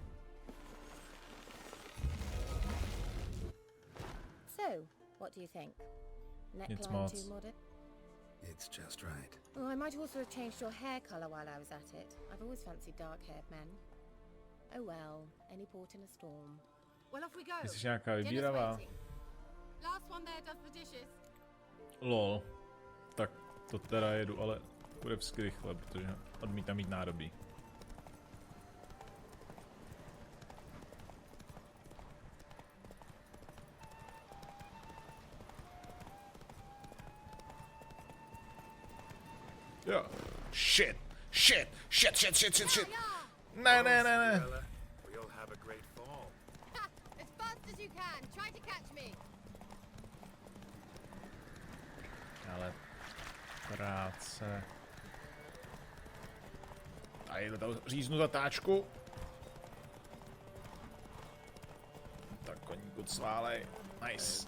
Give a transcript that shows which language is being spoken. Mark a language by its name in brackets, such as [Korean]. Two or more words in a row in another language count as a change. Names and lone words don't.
[English] So, what do you think? Neckline [Czech] moc. [English] too modern? It's just right. Oh, I might also have changed your hair colour while I was at it. I've always fancied dark-haired men. Oh well, any port in a storm. Well, off we go. [Czech] Jsi nějaká [English] Dinner's [Czech] vybíravá? [English] waiting. Last one there does the dishes. Lol. [Czech] Tak to teda jedu, ale bude vždycky rychle, protože odmítám mít nádobí. Jo. [English] Shit! Shit! Shit, shit, shit, shit, shit! [Czech] Ne, ne, ne, ne! [English] We'll have a great fall. As fast as you can. Try to catch me. [Czech] Ale práce. Tady do toho říznu zatáčku. Tak koníku cválej. Nice.